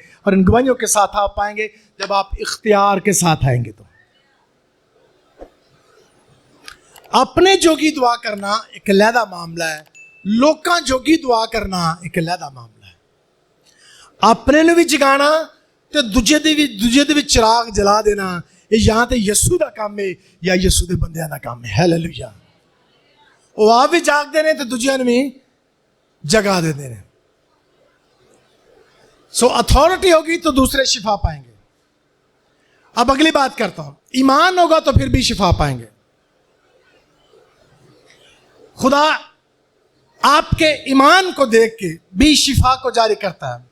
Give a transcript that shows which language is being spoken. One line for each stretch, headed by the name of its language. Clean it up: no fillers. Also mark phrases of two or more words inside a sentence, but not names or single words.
Urdu: اور ان گواہیوں کے ساتھ آپ پائیں گے جب آپ اختیار کے ساتھ آئیں گے. تو
Punjabi: اپنے جوگی
Urdu: دعا کرنا ایک علیحدہ معاملہ ہے,
Punjabi: لوکاں جوگی
Urdu: دعا کرنا ایک علیحدہ معاملہ ہے.
Punjabi: اپنے نو بھی جگانا تے دوجے دے بھی چراغ جلا دینا, یہ یہاں تے یسوع دا کام ہے یا یسوع دے بندیاں دا کام ہے. ہاللیلویہ. وہ آپ بھی جاگ دے رہے تے دوجیاں نو بھی جگا دے رہے.
Urdu: سو اتھارٹی ہوگی تو دوسرے شفا پائیں گے. اب اگلی بات کرتا ہوں, ایمان ہوگا تو پھر بھی شفا پائیں گے. خدا آپ کے ایمان کو دیکھ کے بھی شفا کو جاری کرتا ہے.